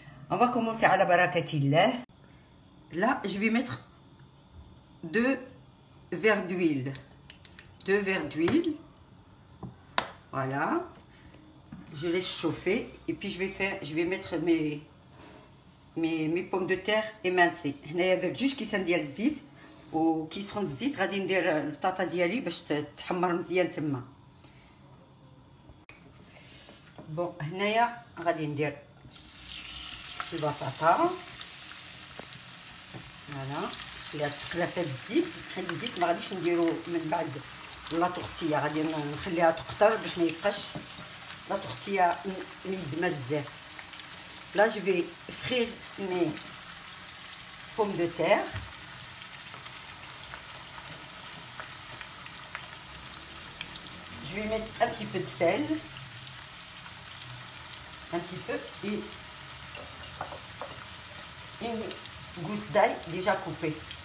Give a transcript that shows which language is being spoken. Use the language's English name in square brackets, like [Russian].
[French] On va commencer à la barakatillah. Là, je vais mettre 2 verres d'huile. 2 verres d'huile. Voilà. Je laisse chauffer et puis je vais mettre mes pommes de terre émincées. [Arabic] هنايا درت 2 كيسان ديال الزيت، وكي سخن الزيت غادي ندير البطاطا ديالي باش تحمر مزيان تما. بون هنايا غادي ندير البطاطا. فوالا اللي تقلا في الزيت، حيت الزيت ما غاديش نديرو من بعد لا طورتيه، غادي نخليها تقطر باش ما يبقاش لا طورتيه مدمه بزاف. [French] Là, je vais frire mes pommes de terre. Je vais mettre un petit peu de sel. Un petit peu. Et une gousse d'ail déjà coupée.